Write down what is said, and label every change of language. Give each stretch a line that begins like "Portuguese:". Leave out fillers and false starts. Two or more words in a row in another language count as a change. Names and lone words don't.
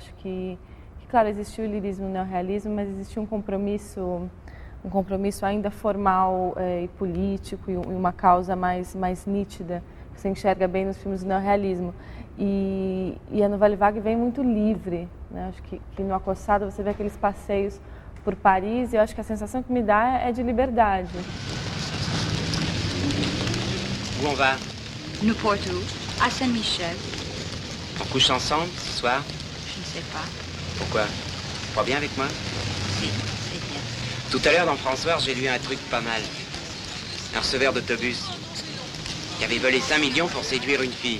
Portuguese: Eu acho que que, claro, existiu o lirismo no neorrealismo, mas existia um compromisso ainda formal e político e uma causa mais nítida, que você enxerga bem nos filmes do neorrealismo. E a Nouvelle Vague vem muito livre, né? Acho que no Acossado você vê aqueles passeios por Paris e eu acho que a sensação que me dá é de liberdade.
French: Où on va? No Porto, à Saint-Michel. On couche ensemble ce soir? Je ne sais pas. Pourquoi? Tu crois bien avec moi? Si, c'est bien. Tout à l'heure dans François, j'ai lu un truc pas mal. Un receveur d'autobus qui avait volé 5 millions pour séduire une fille.